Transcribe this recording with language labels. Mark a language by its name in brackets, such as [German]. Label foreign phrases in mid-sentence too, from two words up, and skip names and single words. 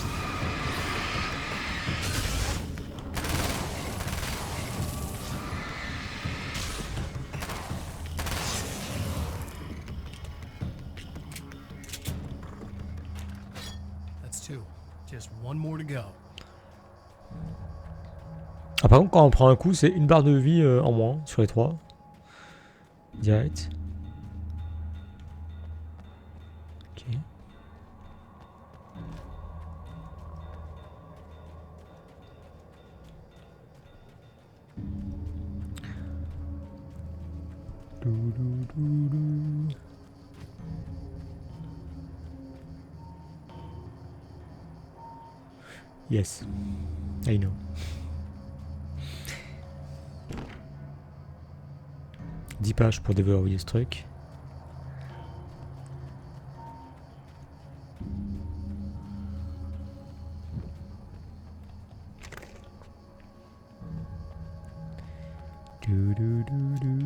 [English] That's two. Just one more to go. [French] Ah, par contre, quand on prend un coup, c'est une barre de vie en moins sur les 3. Direct. Ok. Dou, dou, dou, dou. [English] Yes, I know. [French] 10 pages pour déverrouiller ce truc. Du, du, du, du.